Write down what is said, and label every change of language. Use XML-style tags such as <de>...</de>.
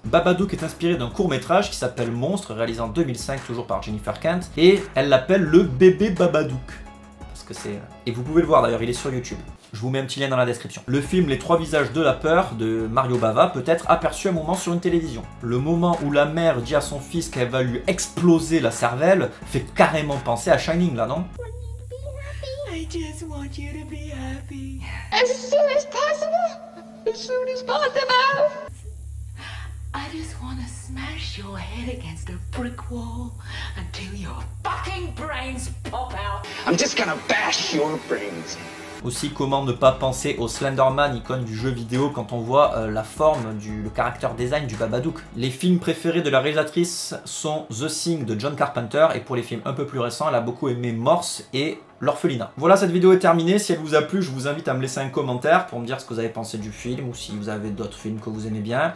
<fr>Babadook est inspiré d'un court-métrage qui s'appelle Monstre, réalisé en 2005, toujours par Jennifer Kent, et elle l'appelle le bébé Babadook. Parce que c'est... Et vous pouvez le voir d'ailleurs, il est sur YouTube. Je vous mets un petit lien dans la description. Le film Les 3 visages de la peur de Mario Bava peut être aperçu un moment sur une télévision. Le moment où la mère dit à son fils qu'elle va lui exploser la cervelle fait carrément penser à Shining là, non?</fr> <en>I just want you to be happy. As soon as possible. As soon as possible. I just want to smash your head against a brick wall until your fucking brains pop out. I'm just gonna bash your brains.</en> <fr>Aussi, comment ne pas penser au Slenderman, icône du jeu vidéo, quand on voit la forme, le character design du Babadook. Les films préférés de la réalisatrice sont The Thing de John Carpenter, et pour les films un peu plus récents, elle a beaucoup aimé Morse et l'orphelinat. Voilà, cette vidéo est terminée. Si elle vous a plu, je vous invite à me laisser un commentaire pour me dire ce que vous avez pensé du film ou si vous avez d'autres films que vous aimez bien.</fr>